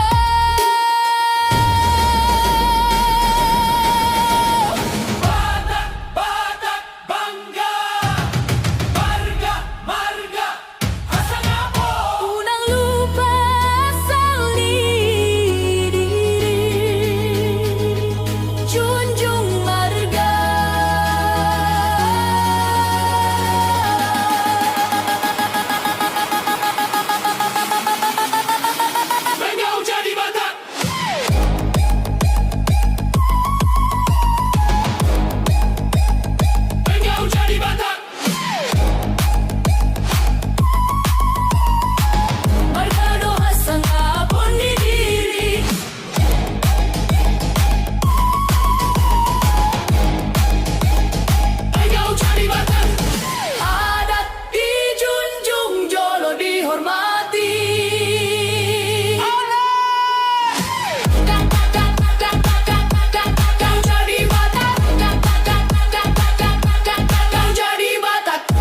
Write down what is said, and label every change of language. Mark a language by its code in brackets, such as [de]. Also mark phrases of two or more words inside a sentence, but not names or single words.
[bbc] Batak bangga, marga hasangapo. unang lupa saliri junjung marga [id] Engkau jadi Batak. Engkau jadi Batak. [bbc] marga do hasangapon di diri [id] Engkau jadi Batak. adat dijunjung jolo dihormati Kau jadi Batak. Kau jadi Batak.